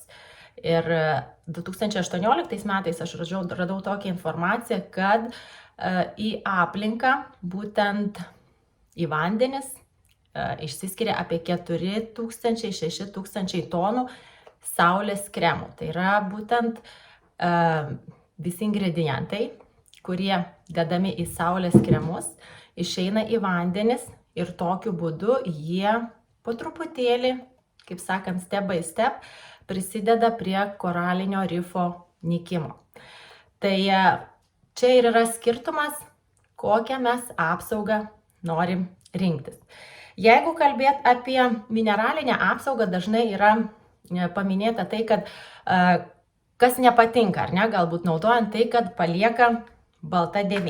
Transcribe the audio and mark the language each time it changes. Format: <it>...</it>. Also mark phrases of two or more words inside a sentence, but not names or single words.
<lt>Ir 2018 metais aš radau tokią informaciją, kad į aplinką, būtent į vandenis, išsiskiria apie 4000–6000 tonų saulės kremų. Tai yra būtent visi ingredientai, kurie dedami į saulės kremus išeina į vandenis ir tokiu būdu jie po truputėlį, kaip sakant,</lt> <en>step by step,</en> <lt>prisideda prie koralinio rifo nykimo. Tai čia ir yra skirtumas, kokią mes apsaugą norim rinktis. Jeigu kalbėt apie mineralinę apsaugą, dažnai yra paminėta tai, kad kas nepatinka, ar ne, galbūt naudojant tai, kad palieka balta dėmė.</lt>